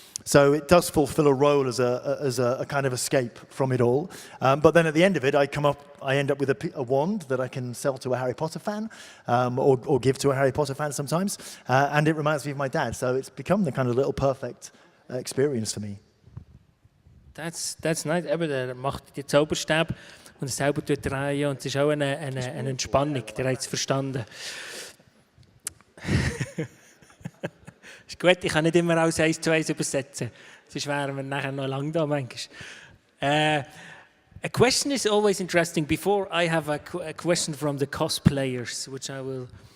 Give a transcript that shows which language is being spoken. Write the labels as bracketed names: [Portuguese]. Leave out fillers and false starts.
[English] So it does fulfill a role as a kind of escape from it all. But then at the end of it, I end up with a wand that I can sell to a Harry Potter fan, or give to a Harry Potter fan sometimes. And it reminds me of my dad. So it's become the kind of little perfect experience for me. That's nice. [German] Eben, der macht die Zauberstab und selber drehen, und es ist auch eine Entspannung. Der hat es verstanden. Ist gut, ich kann nicht immer alles 1:1 übersetzen. Sonst wären wir nachher noch lang da manchmal. [English] A question is always interesting. Before I have a question from the cosplayers, which I will